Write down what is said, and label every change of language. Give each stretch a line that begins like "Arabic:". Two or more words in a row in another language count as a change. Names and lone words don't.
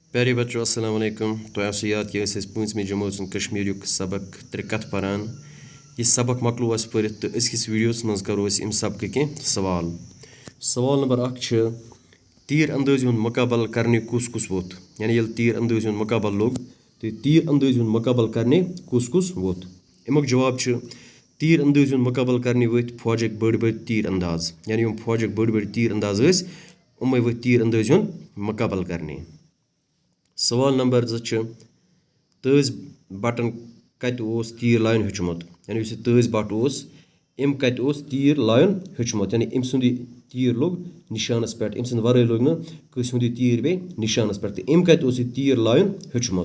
Hindi: प्यारे बच्चों
Arabic: السلام عليكم.
Kashmiri: तो आसो याद कि पांचमी जमात कश्मीर सबक त्रिकत पारान यह सबक मकलो अस पढ़ तो अस वीडियोस मज करो इम सबक कह सवाल। सवाल नंबर 1 तीर अंदाजी मुकाबल करने कुस कुस वोत, यानी ये तीर अंदाजी मुकाबल लोग तो तीर अंदाजी मुकाबल करने कुस कुस वोत। अमुक जवाब तीर अंदाजी मुकाबल करने वत फौजक बड़ बड़ तीर अंदाज, यानी यम फौजक बड़ बड़ तीर अंदाज उमे वत तीर अंदाजी मुकाबल करने। सवाल नंबर 2 तज बटन कत तीर लाइन हेचमुत, यानी तज बट अम कत तीर लाइन हेचमुत, यानी अम सुंद तीर लोग निशानस पे, अम सद वर लोग नस तीर बे निशानस पे, अम कत तीर लाइन हेचमुत।